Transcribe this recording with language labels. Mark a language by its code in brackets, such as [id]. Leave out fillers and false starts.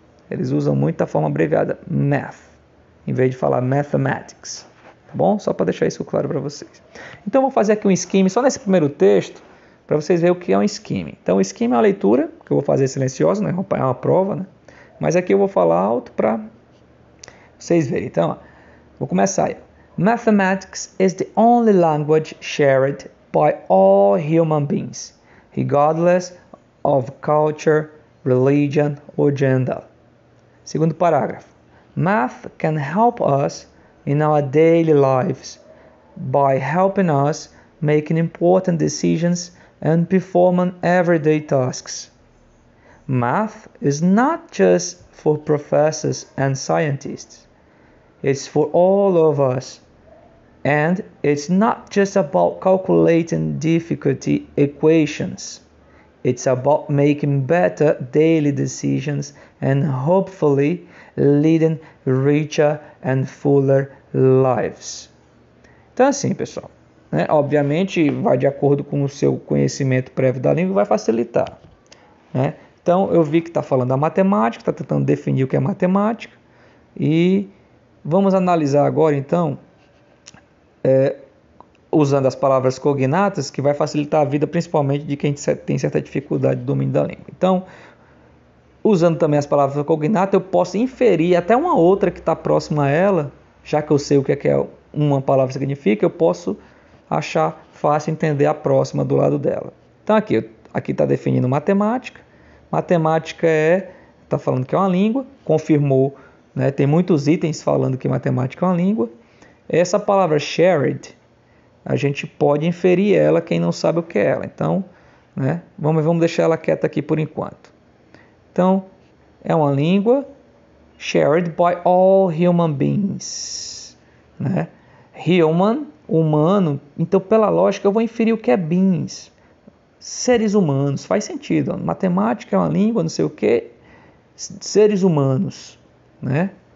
[pt] Eles usam muito a forma abreviada, math, em vez de falar mathematics. Tá bom? Só para deixar isso claro para vocês. Então, eu vou fazer aqui um skimming só nesse primeiro texto, para vocês verem o que é um skimming. Então, o skimming é uma leitura, que eu vou fazer silenciosa, né? É uma prova, né? Mas aqui eu vou falar alto para vocês verem. Então, ó, vou começar aí. [en] Mathematics is the only language shared by all human beings, regardless of culture, religion or gender. [pt] Segundo parágrafo. [en] Math can help us in our daily lives by helping us making important decisions and performing everyday tasks. Math is not just for professors and scientists. It's for all of us. And it's not just about calculating difficulty equations. It's about making better daily decisions and hopefully leading richer and fuller lives. [pt] Então assim, pessoal, né? Obviamente vai de acordo com o seu conhecimento prévio da língua e vai facilitar, né? Então eu vi que está falando da matemática, está tentando definir o que é matemática e vamos analisar agora então, usando as palavras cognatas, que vai facilitar a vida principalmente de quem tem certa dificuldade de domínio da língua. Então, usando também as palavras cognatas, eu posso inferir até uma outra que está próxima a ela, já que eu sei o que é uma palavra significa, eu posso achar fácil entender a próxima do lado dela. Então aqui está definindo matemática. Matemática está falando que é uma língua, confirmou, né, tem muitos itens falando que matemática é uma língua. Essa palavra shared, a gente pode inferir ela, quem não sabe o que é ela. Então, né, vamos deixar ela quieta aqui por enquanto. Então, é uma língua [en] shared by all human beings, né? [pt] Human, humano, então pela lógica eu vou inferir o que é beings, seres humanos, faz sentido. Matemática é uma língua, não sei o que, seres humanos, né?